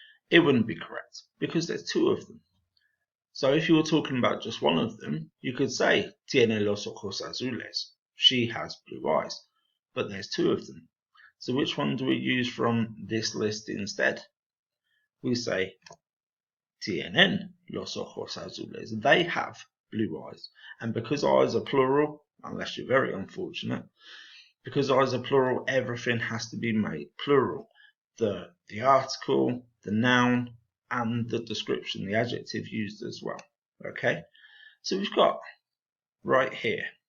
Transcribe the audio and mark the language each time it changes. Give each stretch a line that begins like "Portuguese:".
English: It wouldn't be correct because there's two of them. So if you were talking about just one of them, you could say,
Spanish: tiene los ojos azules.
English: She has blue eyes. But there's two of them. So which one do we use from this list instead? We say,
Spanish: tienen los ojos azules.
English: They have blue eyes. And because eyes are plural, unless you're very unfortunate, because eyes are plural, everything has to be made plural. The article, the noun, and the description, the adjective used as well. Okay, so we've got right here.